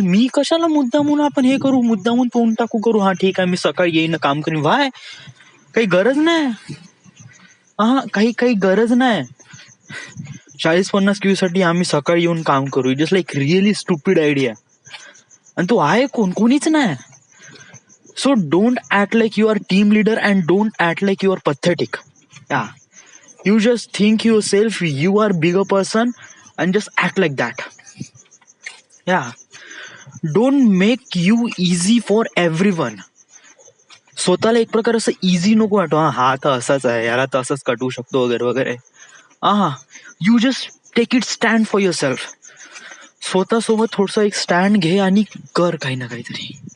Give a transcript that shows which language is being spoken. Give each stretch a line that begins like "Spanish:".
Marathi: मी कशाला मुद्दामून आपण हे करू, मुद्दामून तोंड टाकू करू. ठीक आहे मी सकाळी येईन काम करीन. व्हाय? काही गरज नाही. काही गरज नाही. 40-50 क्यू साठी आम्ही सकाळी येऊन काम करू.
English: Just like really stupid idea.
Marathi: आणि तू आहे कोणीच नाही.
English: So don't act like you are team leader and don't act like you are pathetic. You just think yourself you are bigger person and just act like that. Don't make you easy for everyone.
Marathi: स्वतःला एक प्रकार असं easy नको वाटू. हा तर असाच आहे, याला तर असंच कटवू शकतो वगैरे वगैरे.
English: You just take it stand for yourself.
Marathi: स्वतःसोबत थोडस एक स्टँड घे आणि कर काही ना काहीतरी.